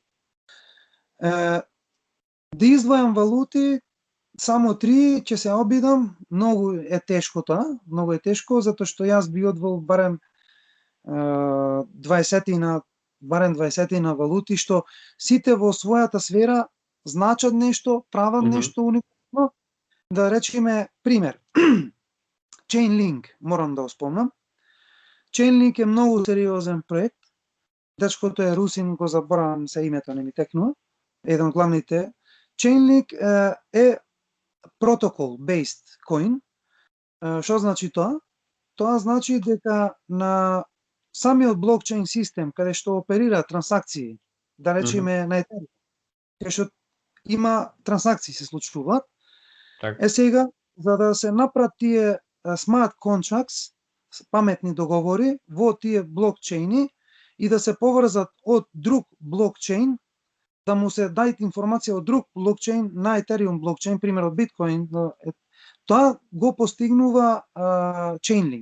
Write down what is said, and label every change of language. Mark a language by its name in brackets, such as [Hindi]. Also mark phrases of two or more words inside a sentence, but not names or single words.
[Macedonian] Да издвојам валути, само 3 ќе се обидам, многу е тешко тоа, многу е тешко, затоа што јас би одвол барем 20 валути, што сите во својата сфера значат нешто, прават нешто уникално. Да речеме, пример, Chainlink, морам да го спомнам. Chainlink е многу сериозен проект. Дечкото е русин, го заборавам се името, не ми текнува. Еден од главните. Chainlink е [English] protocol-based coin. [Macedonian] Што значи тоа? Тоа значи дека на самиот блокчейн систем, каде што оперира трансакции, да речеме на Ethereum, каде што има трансакции се случуваат, Так. сега, за да се направат тие [English] smart contracts, [Macedonian] паметни договори во тие блокчейни и да се поврзат од друг блокчейн, да му се дајат информација од друг блокчейн на Ethereum блокчейн, пример од Bitcoin, тоа го постигнува Chainlink.